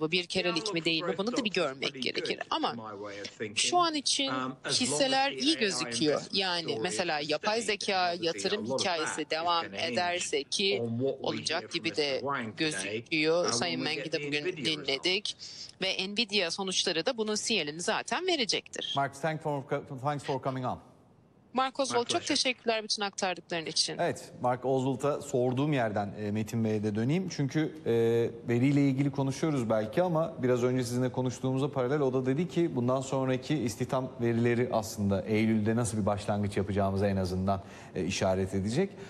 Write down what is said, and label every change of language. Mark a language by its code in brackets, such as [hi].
[tr] Bu bir kerelik mi değil mi, bunu da bir görmek gerekir. Ama şu an için hisseler iyi gözüküyor. Yani mesela yapay zeka yatırım hikayesi devam ederse, ki olacak gibi de gözüküyor. Sayın Meng'i de bugün dinledik ve Nvidia sonuçları da bunun sinyalini zaten verecektir. [en] Mark, thanks for coming on. [tr] Mark Ozvold, çok teşekkürler bütün aktardıkların için. Evet, Mark Ozvold'a sorduğum yerden Metin Bey'e de döneyim. Çünkü veriyle ilgili konuşuyoruz belki ama biraz önce sizinle konuştuğumuza paralel o da dedi ki bundan sonraki istihdam verileri aslında Eylül'de nasıl bir başlangıç yapacağımıza en azından işaret edecek.